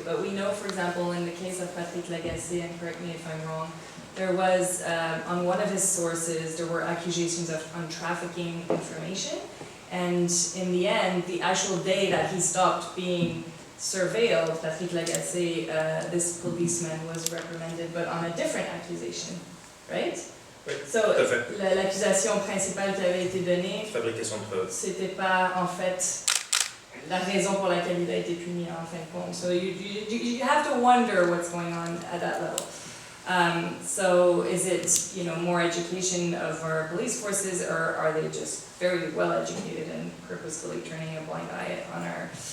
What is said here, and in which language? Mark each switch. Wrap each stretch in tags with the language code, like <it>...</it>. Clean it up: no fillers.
<en>But we know, for example, in the case of Patrick Lagacé, and correct me if I'm wrong, there was, on one of his sources, there were accusations on trafficking information. And in the end, the actual day that he stopped being surveilled, Patrick Lagacé, this policeman was reprimanded, but on a different accusation, right?</en> <fr>Oui,</fr> <en>so,</en> <fr>tout à fait. L'accusation principale qui avait été donnée, Fabrication de preuves. c'était pas en fait la raison pour laquelle il a été puni en fin de compte.</fr> <en>So you have to wonder what's going on at that level. So is it more education of our police forces, or are they just very well educated and purposefully turning a blind eye on our?</en>